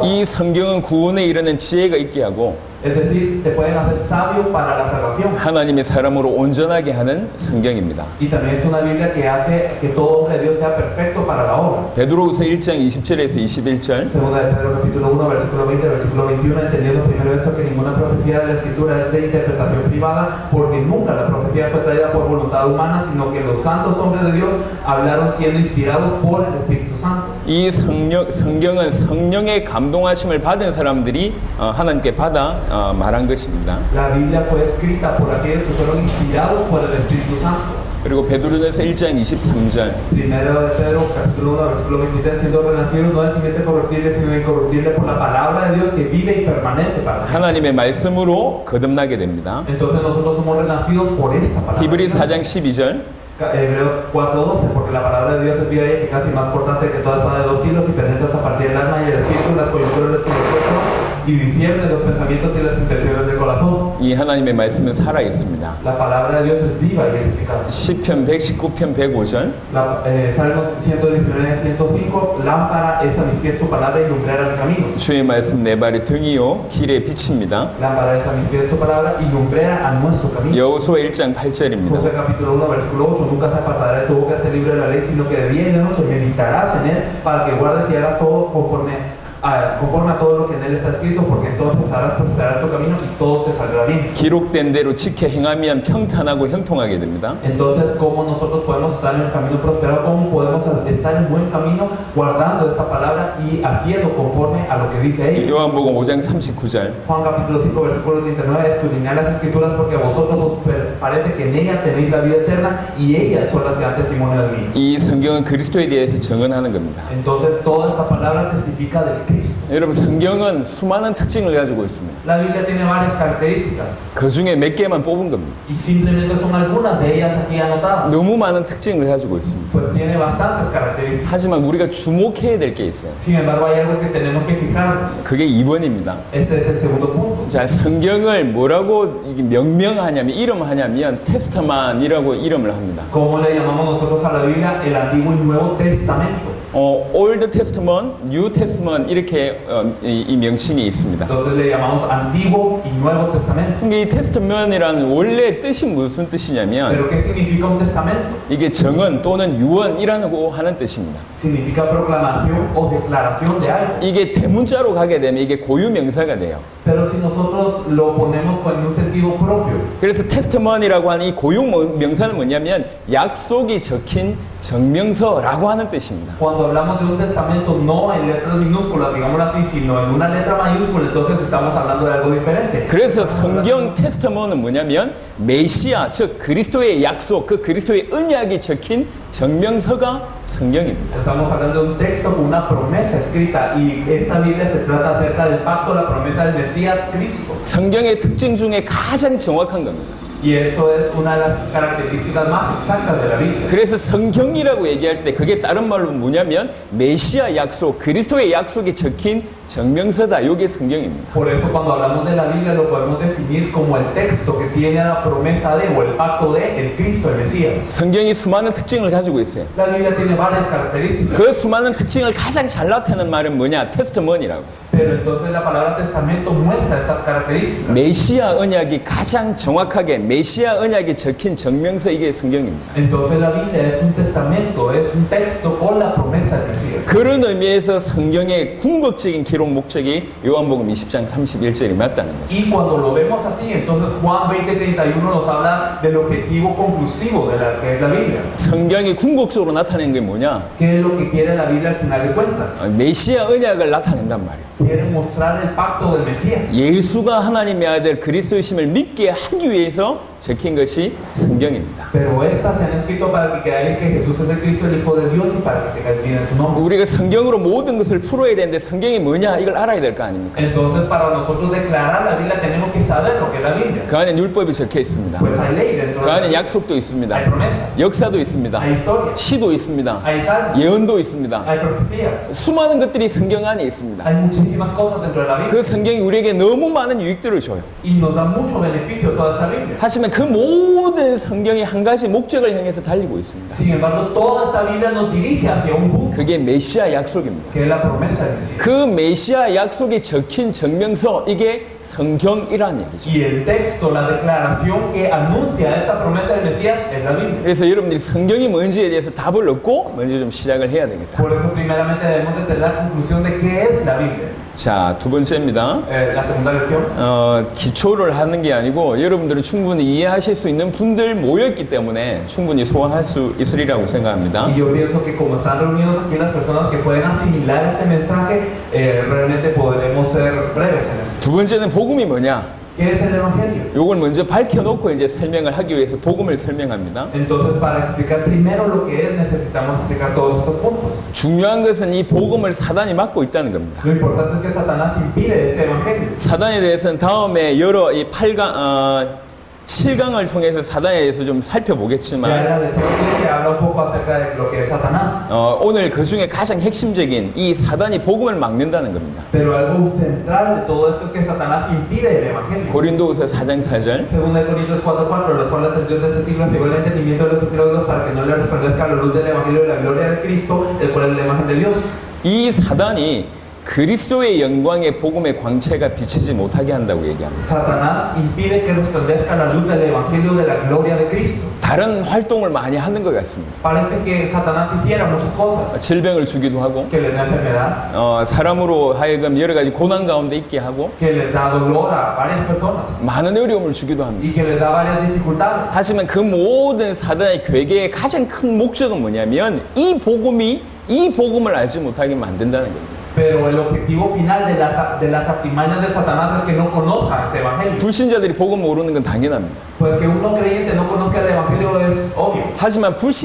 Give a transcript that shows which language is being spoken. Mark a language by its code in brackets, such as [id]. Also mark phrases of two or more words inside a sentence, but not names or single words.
[ko] 이 성경은 구원에 이르는 지혜가 있게 하고 [es] Es decir, te pueden hacer sabio para la salvación. [ko] 하나님의 사람으로 온전하게 하는 성경입니다. [es] Y también es una Biblia que hace que todo hombre de Dios sea perfecto para la obra. [ko] 베드로후서 1장 20절에서 21절. [es] Segunda de Pedro capítulo 1 versículo 20 versículo 21, entendiendo primero esto, que ninguna profecía de la escritura es de interpretación privada, porque nunca la profecía fue traída por voluntad humana, sino que los santos hombres de Dios hablaron siendo inspirados por el Espíritu Santo. [ko] 이 성경은 성령의 감동하심을 받은 사람들이 하나님께 받아 말한 것입니다. [es] La Biblia fue escrita por aquellos que fueron inspirados por el Espíritu Santo. [ko] 그리고 베드로전서 1장 23절. [es] Primero de Pedro, capítulo 1, versículo 23, siendo renacidos no de simiente corruptible, sino incorruptible por la palabra de Dios que vive y permanece para siempre. [ko] 하나님의 말씀으로 거듭나게 됩니다. [es] Entonces nosotros somos renacidos por esta palabra. [ko] 히브리 4장 12절. [es] Hebreos 4:12, porque la palabra de Dios es viva y eficaz y más cortante que toda espada de 2 filos y penetra hasta partir del alma y el espíritu, las coyunturas y los huesos, y discierne los pensamientos y las intenciones del corazón. [ko] 이 하나님의 말씀은 살아 있습니다. [es] La palabra de Dios es viva y es eficaz. [ko] 시편 119편 105절. [es] Salmo 119, 105, lámpara es a mis pies tu palabra y lumbrera mi camino. [ko] 주의 말씀 내 발의 등이요 길의 빛입니다. [es] Lámpara es a mis pies tu palabra y lumbrera a nuestro camino. [ko] 여호수아 1장 8절입니다. [es] José capítulo 1, versículo 8, nunca se apartará de tu boca este libro de la ley, sino que de día y de noche meditarás en él, para que guardes y hagas todo conforme a todo lo que en él está escrito, porque entonces harás prosperar tu camino y todo te saldrá bien. [ko] 기록된 대로 지켜 행하면 평탄하고 형통하게 됩니다. [es] Entonces, ¿cómo nosotros podemos estar en el camino prosperado? ¿Cómo podemos estar en buen camino guardando esta palabra y haciendo conforme a lo que dice ahí? [ko] 요한복음 5장 39절. [es] Juan capítulo 5 versículo 39, escudriñad las escrituras porque a vosotros os parece que en ella tenéis la vida eterna y ellas son las que dan testimonio de mí. [ko] 이 성경은 그리스도에 대해서 증언하는 겁니다. [es] Entonces toda esta palabra testifica del Cristo. Cristo. [ko] 여러분, 성경은 수많은 특징을 가지고 있습니다. [es] La Biblia tiene varias características [ko] 그 중에 몇 개만 뽑은 겁니다. [es] y simplemente son algunas de ellas aquí anotadas. [ko] 너무 많은 특징을 가지고 있습니다. [es] Pues tiene bastantes características. [ko] 하지만 우리가 주목해야 될 게 있어요. [es] Sin embargo, hay algo que tenemos que fijarnos. [ko] 그게 2번입니다. [es] Este es el segundo punto. [ko] 자, 성경을 뭐라고 이게 명명하냐면, 이름하냐면 테스트만이라고 이름을 합니다. [es] ¿Cómo le llamamos nosotros a la Biblia? El Antiguo y Nuevo Testamento. [en] Old Testament, New Testament [ko] 이렇게 이 명칭이 있습니다. [es] Entonces le llamamos Antiguo y Nuevo Testamento. [ko] 이 테스트먼이라는 원래 뜻이 무슨 뜻이냐면 [es] ¿Pero qué significa un testamento? [ko] 이게 정언 또는 유언이라고 하는 뜻입니다. [es] Significa proclamación o declaración de algo. [ko] 이게 대문자로 가게 되면 이게 고유 명사가 돼요. [es] Pero si nosotros lo ponemos en un sentido propio, [ko] 그래서 테스트먼이라고 하는 이 고유 명사는 뭐냐면 약속이 적힌 정명서라고 하는 뜻입니다. [es] cuando hablamos de un testamento no en letras minúsculas, digámoslo así, sino en una letra mayúscula, entonces estamos hablando de algo diferente. [ko] 그래서 성경 테스트먼은 뭐냐면 메시아, 즉 그리스도의 약속, 그 그리스도의 언약이 적힌 정명서가 성경입니다. [es] Estamos hablando de un texto con una promesa escrita y esta Biblia se trata acerca del pacto, la promesa del Mesías Cristo. [ko] 성경의 특징 중에 가장 정확한 겁니다. [es] Y esto es una de las características más exactas de la Biblia. [ko] 그래서 성경이라고 얘기할 때 그게 다른 말로 뭐냐면 메시아 약속, 그리스도의 약속이 적힌 정명서다. 이게 성경입니다. [es] Por eso cuando hablamos de la Biblia lo podemos definir como el texto que tiene la promesa de o el pacto de el Cristo, el Mesías. [ko] 성경이 수많은 특징을 가지고 있어요. [es] La Biblia tiene varias características. [ko] 그 수많은 특징을 가장 잘 나타내는 말은 뭐냐? 테스트먼이라고. [es] Pero entonces la palabra testamento muestra estas características. [ko] 메시아 언약이 가장 정확하게 메시아 언약이 적힌 정명서 이게 성경입니다. [es] Entonces la Biblia es un testamento, es un texto con la promesa del Mesías. [ko] 그런 의미에서 성경의 궁극적인 기록 목적이 요한복음 20장 31절이 맞다는 거죠. [es] Y cuando lo vemos así, entonces Juan 20:31 nos habla del objetivo conclusivo de la que es la Biblia. [ko] 성경이 궁극적으로 나타낸 게 뭐냐? [es] ¿Qué es lo que quiere la Biblia al final de cuentas? [ko] 메시아 언약을 나타낸단 말이에요. [es] Quiere mostrar el pacto del Mesías. [ko] 예수가 하나님의 아들 그리스도이심을 믿게 하기 위해서 적힌 것이 성경입니다. [es] Pero estas se han escrito para que creáis que Jesús es el Cristo, el Hijo de Dios, y para que tengáis vida en su nombre. [ko] 우리가 성경으로 모든 것을 풀어야 되는데 성경이 뭐냐 이걸 알아야 될 거 아닙니까? [es] Entonces, para nosotros declarar la Biblia tenemos que saber lo que es la Biblia. [ko] 그 안에 율법이 적혀 있습니다. [es] Pues hay ley dentro [ko] 그 [es] de la [ko] 안에 [es] Biblia. [ko] 약속도 있습니다. [es] Hay promesas, [ko] 역사도 있습니다. [es] hay historia, [ko] 시도 있습니다. [es] hay salmos, [ko] 예언도 있습니다. [es] hay profecías. [ko] 수많은 것들이 성경 안에 있습니다. [es] Hay muchísimas cosas dentro de la Biblia [ko] 그 성경이 우리에게 너무 많은 유익들을 줘요. [es] y nos da mucho beneficio toda esta Biblia. [ko] 하지만 그 모든 성경이 한 가지 목적을 향해서 달리고 있습니다. [es] Sin embargo, toda esta Biblia nos dirige hacia un punto, [ko] 그게 메시아 약속입니다. [es] que es la promesa del Mesías. [ko] 그 메시아 약속이 적힌 정명서 이게 성경이라는 얘기죠. [es] Y el texto, la declaración que anuncia esta promesa del Mesías es la Biblia. [ko] 그래서 여러분들이 성경이 뭔지에 대해서 답을 얻고 먼저 좀 시작을 해야 되겠다. [es] Por eso, primeramente, debemos de tener la conclusión de qué es la Biblia. [ko] 자, 두 번째입니다. [es] La segunda lección. [ko] 기초를 하는 게 아니고 여러분들은 충분히 이해하실 수 있는 분들 모였기 때문에 충분히 소화할 수 있으리라고 생각합니다. [es] Y yo pienso que como están reunidos aquí las personas que pueden asimilar este mensaje, realmente podremos ser breves en esto. [ko] 두 번째는 복음이 뭐냐? [es] ¿Qué es el Evangelio? [ko] 요걸 먼저 밝혀놓고 이제 설명을 하기 위해서 복음을 설명합니다. [es] Entonces, para explicar primero lo que es, necesitamos explicar todos estos puntos. [ko] 중요한 것은 이 복음을 사단이 막고 있다는 겁니다. [es] Lo importante es que Satanás impide este Evangelio. [ko] 사단에 대해서는 다음에 여러 이 7강을 통해서 사단에 대해서 좀 [es] Ya en [ko] 살펴보겠지만 [es] la lección 7 habla un poco acerca de lo que es Satanás. [ko] 오늘 그 중에 가장 핵심적인 이 사단이 복음을 막는다는 겁니다. [es] Pero algo central de todo esto es que Satanás impide el Evangelio. [ko] 고린도후서 4장 4절 [es] Según de Corintios 4:4, los cuales el Dios de ese siglo cegó el entendimiento de los incrédulos para que no le resplandezca la luz del Evangelio de la gloria de Cristo, el cual es la imagen de Dios. [ko] 이 사단이 그리스도의 영광의 복음의 광채가 비치지 못하게 한다고 얘기합니다. [es] Satanás impide que resplandezca la luz del Evangelio de la gloria de Cristo. [ko] 다른 활동을 많이 하는 것 같습니다. [es] Parece que Satanás hiciera muchas cosas, [ko] 질병을 주기도 하고 [es] que les da enfermedad, [ko] 사람으로 하여금 여러 가지 고난 가운데 있게 하고 [es] que les da dolor a varias personas [ko] 많은 어려움을 주기도 합니다. [es] y que les da varias dificultades. [ko] 하지만 그 모든 사단의 괴계의 가장 큰 목적은 뭐냐면 이 복음을 알지 못하게 만든다는 겁니다. [es] Pero el objetivo final de las artimañas de Satanás es que no conozcan este Evangelio. [ko] 불신자들이 복음 모르는 건 당연합니다. [es] Pues que un no creyente no conozca el Evangelio es obvio.